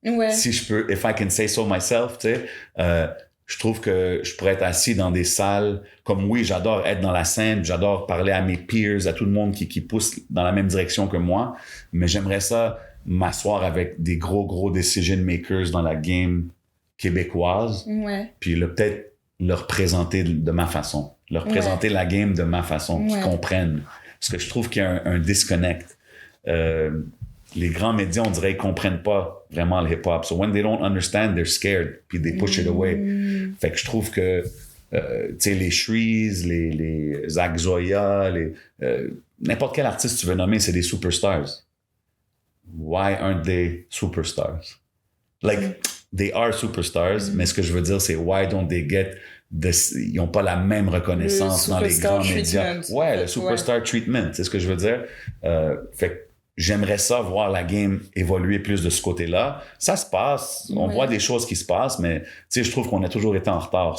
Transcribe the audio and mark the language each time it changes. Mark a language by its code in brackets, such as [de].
[fr] Si je peux, [en] if I can say so myself, [fr] tu sais, je trouve que je pourrais être assis dans des salles comme, oui, j'adore être dans la scène, j'adore parler à mes peers, à tout le monde qui pousse dans la même direction que moi, mais j'aimerais ça m'asseoir avec des gros decision makers dans la game québécoise, puis peut-être leur présenter de ma façon, leur présenter la game de ma façon, qu'ils comprennent. Parce que je trouve qu'il y a un disconnect. Les grands médias, on dirait, ils comprennent pas vraiment le hip-hop. [en] So when they don't understand, they're scared, puis they push it away. [fr] Fait que je trouve que, tu sais, les Shreeze, les Zach Zoya, n'importe quel artiste tu veux nommer, c'est des superstars. [en] Why aren't they superstars? Like, they are superstars, [fr] mais ce que je veux dire, c'est [en] why don't they get [fr] ils n'ont pas la même reconnaissance dans les grands médias. Ouais, le superstar treatment, c'est ce que je veux dire. Fait que j'aimerais ça voir la game évoluer plus de ce côté-là. Ça se passe, on voit des choses qui se passent, mais tu sais, je trouve qu'on a toujours été en retard.